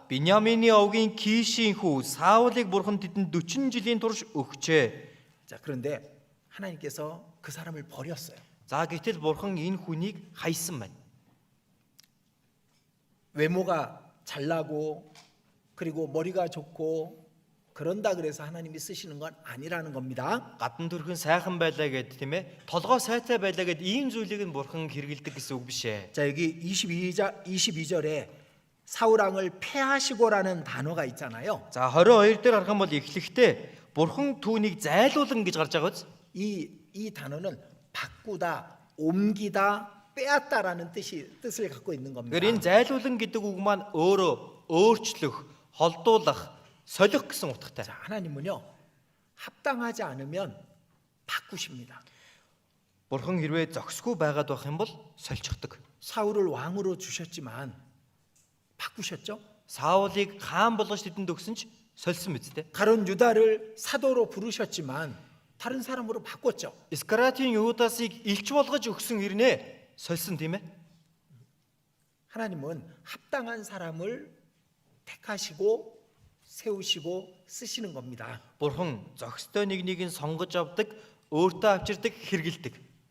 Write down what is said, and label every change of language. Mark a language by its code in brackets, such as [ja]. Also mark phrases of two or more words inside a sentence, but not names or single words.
[mn] Биньямины овгийн Кишийн хүү Саулыг бурхан тэдэнд 40 жилийн турш өгчээ. [ko] 자, 그런데 하나님께서 그 사람을 버렸어요. [mn] За гэтэл бурхан энэ хүнийг хайсан байна. [ko] 외모가 잘나고 그리고 머리가 좋고 그런다 그래서 하나님이 쓰시는 건 아니라는 겁니다. [mn] Гадна төрхөн сайхан байлаа гэд тийм ээ. Толгой сайтай байлаа гэд ийм зүйлийг нь бурхан хэрэгэлдэг гэсэн үг биш ээ. [ko] 자, 여기 22절에 사울 왕을 패하시고라는 단어가 있잖아요. [mn] За 22 дээр харах юм бол эхлэхдээ бурхан түүнийг зайлуулан гэж гарч байгаа биз? [ko] 이 단어는 바꾸다, 옮기다, 빼앗다라는 뜻을 갖고 있는 겁니다. [mn] Тэгэхээр энэ зайлуулан гэдэг үг маань өөрөө өөрчлөх, холдуулах, солих гэсэн утгатай. [ko] 자, 하나님은요 합당하지 않으면 바꾸십니다. [mn] Бурхан хэрвээ зохисгүй байгаад байх юм бол сольчихдаг. [ko] 사울을 왕으로 주셨지만 바꾸셨죠? [mn] Саулыг хаан болгож тэдэнд өгсөн ч сольсон биз дээ. [ko] 가론 유다를 사도로 부르셨지만 다른 사람으로 바꿨죠. [mn] Искариотын Юдасыг илч болгож өгсөн хэрнээ сольсон тийм ээ. [ko] 하나님은 합당한 사람을 택하시고 세우시고 쓰시는 겁니다. [mn] Бурхан зохистой нэгнийг нь сонгож авдаг, өөртөө авчирдаг, хэрэгэлдэг.